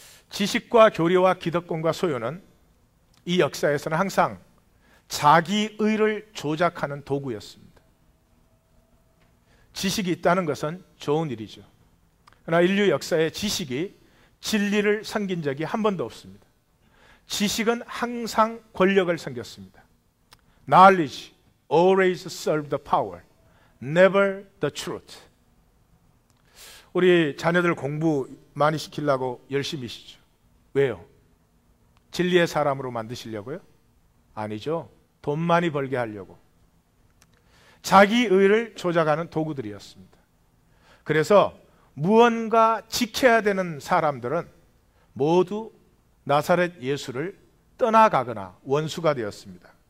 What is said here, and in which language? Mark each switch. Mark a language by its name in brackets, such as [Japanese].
[Korean] 지식과 교리와 기득권과 소유는 이 역사에서는 항상 자기 의를 조작하는 도구였습니다. 지식이 있다는 것은 좋은 일이죠. 그러나 인류 역사에 지식이 진리를 섬긴 적이 한 번도 없습니다. 지식은 항상 권력을 섬겼습니다. [English] Knowledge always served the power, never the truth. [Korean] 우리 자녀들 공부 많이 시키려고 열심히시죠. 왜요? 진리의 사람으로 만드시려고요? 아니죠. 돈 많이 벌게 하려고. 자기 의를 조작하는 도구들이었습니다. 그래서 무언가 지켜야 되는 사람들은 모두 나사렛 예수를 떠나가거나 원수가 되었습니다.